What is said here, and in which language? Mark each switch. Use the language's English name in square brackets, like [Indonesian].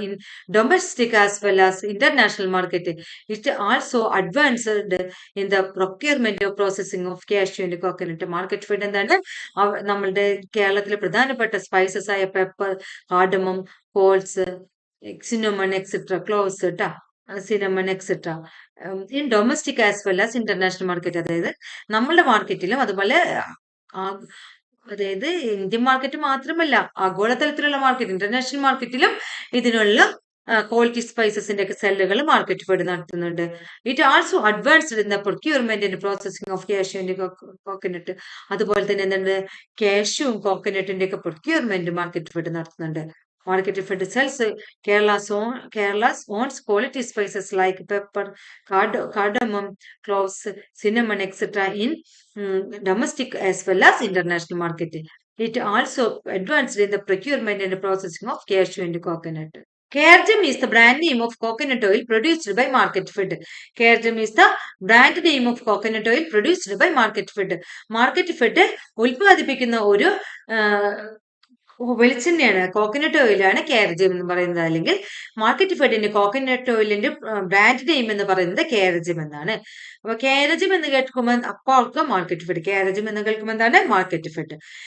[English] in domestic as well as international market. It also advanced in the procurement of processing of cashew and coconut. [Malayalam] Market Fed എന്താണ് നമ്മളുടെ കേരളത്തിലെ പ്രധാനപ്പെട്ട spices ആയ pepper, cardamom, calls, cinnamon, etc. [English] cloves, cinnamon etcetera in domestic as well as international market. [Malayalam] അതായത് നമ്മളുടെ മാർക്കറ്റിലും അതുപോലെ അതായത് Indian market മാത്രമല്ല ആഗോളതലത്തിലുള്ള മാർക്കറ്റ്, ഇന്റർനാഷണൽ മാർക്കറ്റിലും ഇതിനുള്ള ക്വാളിറ്റി സ്പൈസസിന്റെ ഒക്കെ സെല്ലുകൾ മാർക്കറ്റ് ഫെഡ് നടത്തുന്നുണ്ട്. [English] It also advanced in the procurement and processing of cashew and coconut. [Malayalam] അതുപോലെ തന്നെ എന്തുണ്ട്? കാഷ്യൂവും കോക്കനട്ടിന്റെ ഒക്കെ പ്രൊക്യൂർമെന്റ് മാർക്കറ്റ് ഫെഡ് നടത്തുന്നുണ്ട്. [English] Market Fed sells Kerala's own quality spices like pepper, cardamom, cloves, cinnamon, etc. in domestic as well as international market. It also advanced in the procurement and processing of cashew and coconut. Caregem is the brand name of coconut oil produced by Market Fed. Caregem is the brand name of coconut oil produced by Market Fed. [Malayalam] Market Fed ഉൽപ്പാദിപ്പിക്കുന്ന ഒരു വെളിച്ചെണ്ണയാണ്, coconut ഓയിലാണ് കാരജം എന്ന് പറയുന്നത്. അല്ലെങ്കിൽ market ഫെഡിന്റെ coconut ഓയിലിന്റെ brand name എന്ന് പറയുന്നത് കാരജം എന്നാണ്. അപ്പൊ കാരജം എന്ന് കേൾക്കുമ്പോൾ അപ്പോൾ മാർക്കറ്റ് ഫെഡ്, കാരജം എന്ന് കേൾക്കുമ്പോൾ എന്താണ്? Market fed.